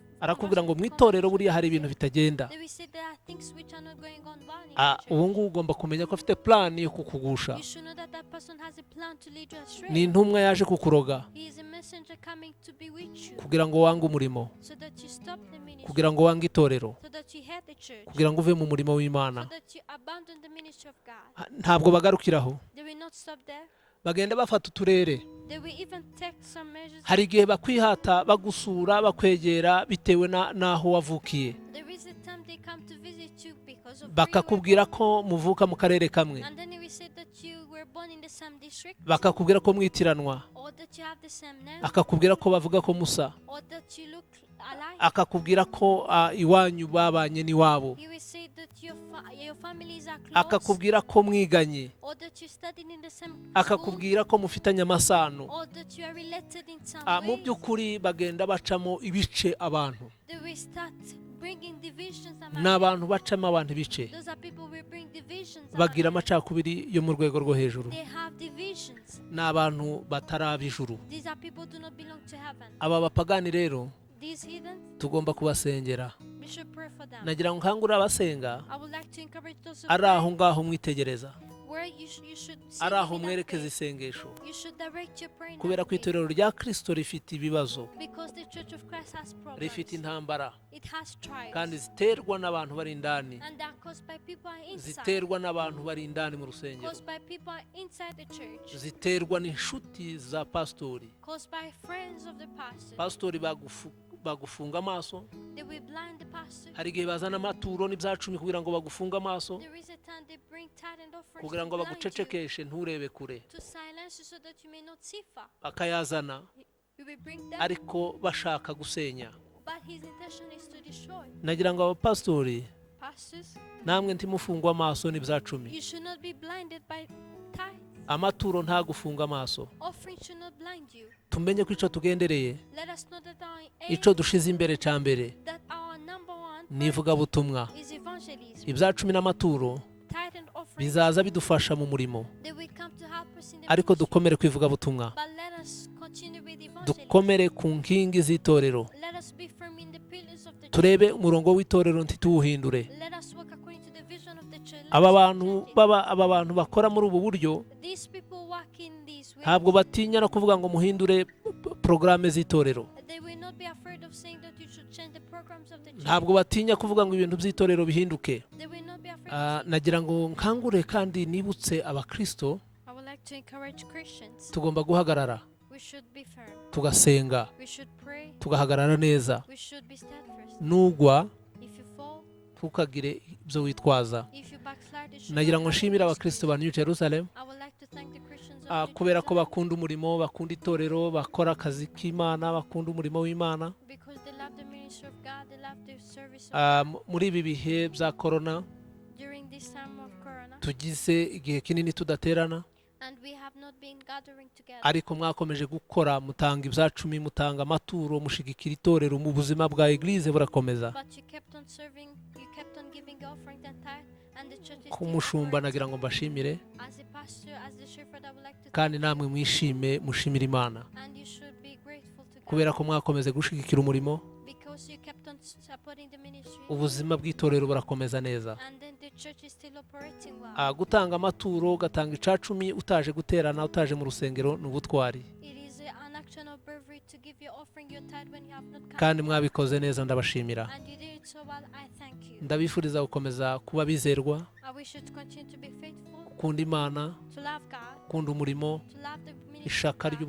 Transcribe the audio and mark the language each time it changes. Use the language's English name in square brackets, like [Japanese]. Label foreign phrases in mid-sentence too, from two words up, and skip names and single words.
[Kinyarwanda] Arakubwira ngo mu itorero buriya hari ibintu bitagenda. [English] they will say there are things which are not going on well in the church. [Kinyarwanda] Ubu ngubu ugomba kumenya ko afite plan yo kukugusha. [English] You should know that that person has a plan to lead you astray. [Kinyarwanda] Ni intumwa yaje kukuroga [English] He is a messenger coming to be with you, [Kinyarwanda] kugira ngo wange umurimo, [English] so that you stop the ministry, [Kinyarwanda] kugira ngo wange itorero, [English] so that you hate the church, [Kinyarwanda] kugira ngo uve mu murimo [English] so [Kinyarwanda] w'Imana. [English] that you abandon the ministry of God. [Kinyarwanda] Ntabwo bagarukiraho, [English] They will not stop there. [Kinyarwanda] bagenda bafata uturere. [English] They will even take some measures. [Kinyarwanda] Hari igihe bakwihata bagusura bakwegera bitewe n'aho wavukiye, [English] There is a time they come to visit you because of [Kinyarwanda] bakakubwira ko muvuka mu karere kamwe, [English] and then they will say that you were born in the same district, [Kinyarwanda] bakakubwira ko mwitiranwa, [English] or that you have the same name, [Kinyarwanda] akakubwira ko bavuga ko musa, [English] or that you look alike. [Kinyarwanda] akakubwira ko iwanyu babanye n'iwabo, [English] He will say that your families are close, [Kinyarwanda] akakubwira ko mwiganye, [English] or that you studied in the same school, [Kinyarwanda] akakubwira ko mufitanye amasano. [English] or that you are related in some [Kinyarwanda] Mu [English] ways. [Kinyarwanda] by'ukuri bagenda bacamo ibice abantu. [English] They will start bringing divisions [Kinyarwanda] Ni [English] among them. [Kinyarwanda] abantu bacamo abantu ibice, [English] Those are people who will bring divisions among [Kinyarwanda] bagira [English] them. [Kinyarwanda] amacakubiri yo mu rwego rwo hejuru. [English] They have divisions. [Kinyarwanda] Ni abantu bataraba ijuru. [English] These are people who do not belong to heaven. [Kinyarwanda] Aba bapagani rero [English] These heathens, [Kinyarwanda] tugomba kubasengera. [English] we should pray for them. [Kinyarwanda] Nagira ngo nkangurire abasenga, [English] I would like to encourage those who [Kinyarwanda] ari [English] pray, [Kinyarwanda] aho ngaho mwitegereza, [English] where you should see [Kinyarwanda] ari aho [English] them in [Kinyarwanda] mwerekeza [English] faith. [Kinyarwanda] isengesho, [English] You should direct your prayer in [Kinyarwanda] kubera [English] that [Kinyarwanda] ko [English] way. [Kinyarwanda] itorero rya Kristo rifite ibibazo, [English] Because the Church of Christ has problems. [Kinyarwanda] rifite intambara, [English] It has trials. [Kinyarwanda] kandi ziterwa n'abantu bari indani, [English] And they are caused by people inside. [Kinyarwanda] ziterwa n'abantu bari indani mu rusengero, [English] Caused by people inside the church. [Kinyarwanda] ziterwa n'inshuti za pasitori. [English] Caused by friends of the pastor. [Kinyarwanda] Pasitori bagufunga amaso, [English] They will blind the pastor. [Kinyarwanda] hari igihe bazana amaturo n'ibyacumi kugira ngo bagufunge amaso, [English] There is a time they bring tithe and offerings [Kinyarwanda] kugira [English] to [Kinyarwanda] ngo [English] blind you, [Kinyarwanda] bagucecekeshe nturebe kure, [English] to silence you so that you may not see far. [Kinyarwanda] bakayazana [English] We will bring them, [Kinyarwanda] ariko bashaka gusenya. [English] but his intention is to destroy. [Kinyarwanda] Nagira ngo abapasitori [English] Pastors, [Kinyarwanda] namwe ntimufungwe amaso n'ibyacumi, [English] you should not be blinded by tithe. [Kinyarwanda] amaturo ntagufunga amaso. [English] Offering should not blind you. [Kinyarwanda] Tumenye ko icyo tugendereye, [English] Let us know that our [Kinyarwanda] icyo [English] aim, [Kinyarwanda] dushize imbere cya mbere [English] that our number one [Kinyarwanda] ni ivugabutumwa. [English] is evangelism. [Kinyarwanda] Ibyacumi n'amaturo [English] Tithe and offering, [Kinyarwanda] bizaza bidufasha mu murimo, [English] they will come to help us in the [Kinyarwanda] ariko [English] ministry. [Kinyarwanda] dukomere ku ivugabutumwa, [English] But let us continue with evangelism. [Kinyarwanda] dukomere ku nkingi z'itorero, [English] Let us be firm in the pillars of the church. [Kinyarwanda] turebe umurongo w'itorero ntituwuhindure. [English] Let us walk according to the vision of the church. Let [Kinyarwanda] aba [English] us [Kinyarwanda] bantu [English] present it. [Kinyarwanda] aba bantu bakora muri ubu buryo [English] These people work in this way. [Kinyarwanda] ntabwo batinya no kuvuga ngo muhindure porogaramu z'itorero, [English] They will not be afraid of saying that you should change the programs of the church. [Kinyarwanda] ntabwo batinya kuvuga ngo ibintu by'itorero bihinduke. [English] They will not be afraid of saying. [Kinyarwanda] Nagira ngo nkangure kandi nibutse abakristo, [English] I would like to encourage Christians. [Kinyarwanda] tugomba guhagarara [English] We should be firm. [Kinyarwanda] tugasenga, [English] We should pray. [Kinyarwanda] tugahagarara neza. [English] We should be steadfast. [Kinyarwanda] Nugwa [English] If you fall, [Kinyarwanda] ntukagire ibyo witwaza. [English] if you backslide, you should [Kinyarwanda] Nagira [English] not [Kinyarwanda] ngo [English] have [Kinyarwanda] nshimire [English] an [Kinyarwanda] abakristo [English] excuse. [Kinyarwanda] ba New Jerusalem [English] I would like to thank the Christians of the [Kinyarwanda] kubera ko [English] church [Kinyarwanda] bakunda umurimo, bakunda itorero, bakora akazi k'Imana, bakunda umurimo w'Imana. [English] because they love the ministry of God, they love the service of Ah, God. [Kinyarwanda] muri ibi bihe bya korona [English] During this time of Corona, [Kinyarwanda] tugize igihe kinini tudaterana, [English] and we have not been gathering together, [Kinyarwanda] ariko mwakomeje gukora, mutanga ibyacumi, mutanga amaturo, mushigikira itorero, mu buzima bwa eglise burakomeza. [English] but you kept on serving, you kept on giving offering and tithe, and the church is [Kinyarwanda] Ku [English] still [Kinyarwanda] mushumba [English] operating. [Kinyarwanda] nagira ngo mbashimire, [English] As a pastor, as the shepherd, I would like to [Kinyarwanda] kandi [English] thank [Kinyarwanda] namwe [English] you, [Kinyarwanda] mwishime mushimira Imana, [English] and you should be grateful to [Kinyarwanda] kubera [English] God [Kinyarwanda] ko mwakomeze gushigikira umurimo, [English] because you kept on supporting the ministry, [Kinyarwanda] ubuzima bw'itorero burakomeza neza. [English] and then the church is still operating well. [Kinyarwanda] Gutanga amaturo, ugatanga icacumi utaje guterana, utaje mu rusengero ni ubutwari, [English] It is an action of bravery to give your offering, your tithe when you have not come, [Kinyarwanda] kandi mwabikoze neza, ndabashimira. [English] and you did it so well. I thank you. [Kinyarwanda] Ndabifuriza gukomeza kuba bizerwa, [English] I wish you to continue to be faithful, [Kinyarwanda] gukunda Imana, [English] to love God, [Kinyarwanda] gukunda umurimo, [English] to love the ministry of [Kinyarwanda] ishaka [English] God,